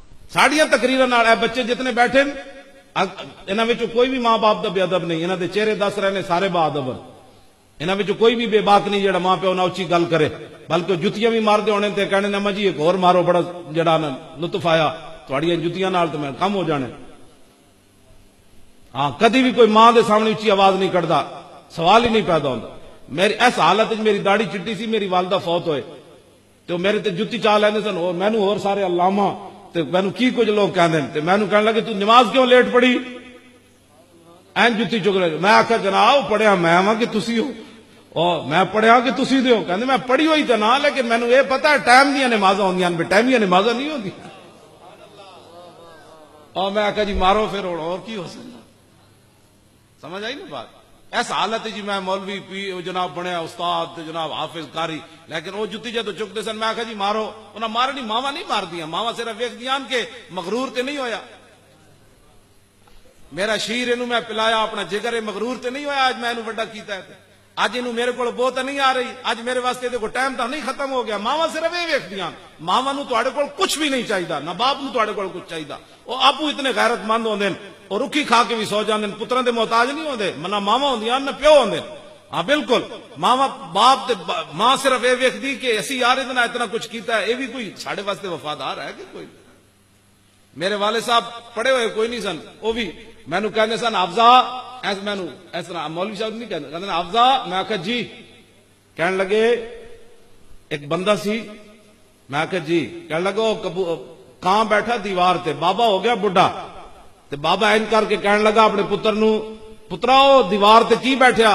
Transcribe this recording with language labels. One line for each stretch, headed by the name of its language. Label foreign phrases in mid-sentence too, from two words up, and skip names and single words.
Punjabi: ساڑیاں تقریراں نال اے بچے جتنے بیٹھے انہاں وچوں کوئی بھی ماں باپ دا بے ادب نہیں، انہاں دے چہرے دس رہے نے سارے با ادب، انہاں وچوں کوئی بھی بے باک نہیں جڑا ماں پیو نال اچھی گل کرے، بلکہ جتیاں بھی مار دے ہونے تے کہنے اما جی ایک اور مارو، بڑا جڑا نا لطف آیا تہاڈیاں جتیاں نال تے میں کم ہو جانے۔ ہاں کدی بھی کوئی ماں دے سامنے اچھی آواز نہیں کڈدا، سوال ہی نہیں پیدا ہوندا۔ میری اس حالت میری داڑھی چٹی سی، میری والدہ فوت ہوئے تو میرے تے جتی چا لیندے سن، اور مینوں اور سارے علامہ تے مینوں کی کچھ لوگ کہندے تے مینوں کہن لگے تو نماز کیوں لیٹ پڑھی، این جتی چک لے۔ میں آکھیا جناب پڑھیا میں ہاں کہ تسی ہو، اور میں پڑھیا کہ تسی دے ہو، کہندے میں پڑھی ہوئی تے نہ، لیکن مینوں یہ پتہ ہے ٹائم دیاں نمازاں ہوندیاں بے ٹائمیاں نمازاں نہیں ہوندیاں۔ اور میں آکھیا جی مارو پھر اور کی ہو سکتا، سمجھ آئی نا بات۔ ایس حالت جی میں مولوی جناب بنیا استاد جناب حافظ قاری، لیکن وہ جتی جدو چکتے سن میں آخیا جی مارو، انہاں مارنی ماوا نہیں مار دیا، ماوا صرف ویکھ دیاں کہ مغرور تے نہیں ہویا، میرا شیر انہوں میں پلایا اپنا جگر مغرور تے نہیں ہویا، آج میں انہوں بڑا کیتا ہے، اج انہوں میرے کو بہت نہیں آ رہی، اج میرے واسطے دیکھو ٹائم تو نہیں ختم ہو گیا۔ ماوا صرف یہ ویکھ دیاں، ماوا نو تواڈے کول کچھ بھی نہیں چاہیدا، نہ باپ نو تواڈے کول کچھ چاہیدا، وہ آپو اتنے غیرت مند ہوندے اور رکھی کھا کے بھی سو جاندے، پتراں دے محتاج نہیں ہوندے، نہ ماوا ہوندیاں نہ پیو ہوندے۔ ہاں بالکل، ماوا باپ تے ماں صرف یہ ویکھ دی کہ اسی یار اتنا کچھ کیتا ہے، یہ بھی کوئی ساڈے واسطے وفادار ہے کہ کوئی؟ میرے والد صاحب پڑھے ہوئے کوئی نہیں سن، وہ بھی مینو کہنے سن حافظہ، مینو اس طرح مولوی صاحب نہیں کہتے حافظہ، میں آخیا جی، کہنے لگے ایک بندہ سی، میں آخیا جی، کہنے لگا کہاں بیٹھا دیوار تے، بابا ہو گیا بڈھا تے بابا این کر کے کہنے لگا اپنے پتر نو، پترا وہ دیوار تے کی بیٹھیا؟